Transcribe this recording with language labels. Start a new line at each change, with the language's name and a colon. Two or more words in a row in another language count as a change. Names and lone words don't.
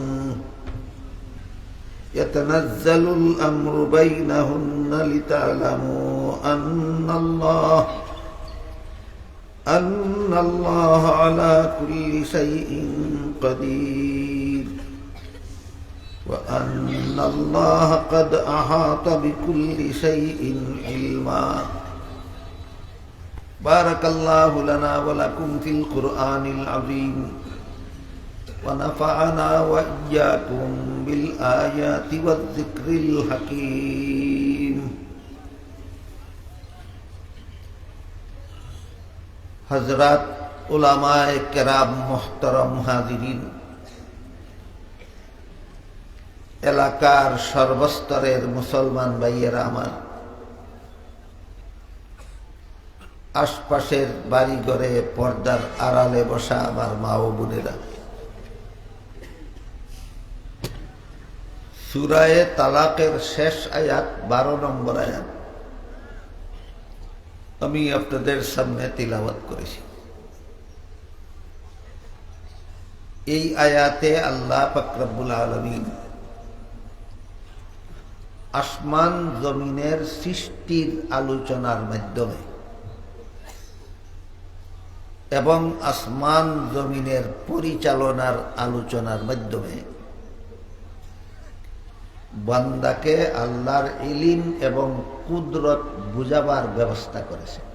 Arabic: يتنزل الأمر بينهن لتعلموا أن الله على كل شيء قدير وأن الله قد أحاط بكل شيء علما بارك الله لنا ولكم في القرآن العظيم ونفعنا وإياكم بالآيات والذكر الحكيم
Bangla: হজরত উলামায়ে কেরাম মোহতারাম হাজিরিন এলাকার সর্বস্তরের মুসলমান ভাইয়েরা আমার আশপাশের বাড়িঘরে পর্দার আড়ালে বসা আমার মা ও বোনেরা সূরায়ে তালাকের শেষ আয়াত 12 নম্বর আয়াত আমি আপনাদের সামনে তিলাওয়াত করেছি। এই আয়াতে আল্লাহ পাক
Arabic: رب العالمين
Bangla: আসমান জমিনের সৃষ্টির আলোচনার মাধ্যমে এবং আসমান জমিনের পরিচালনার আলোচনার মাধ্যমে বান্দাকে আল্লাহর ইলম এবং কুদরত বুঝাবার ব্যবস্থা করেছে।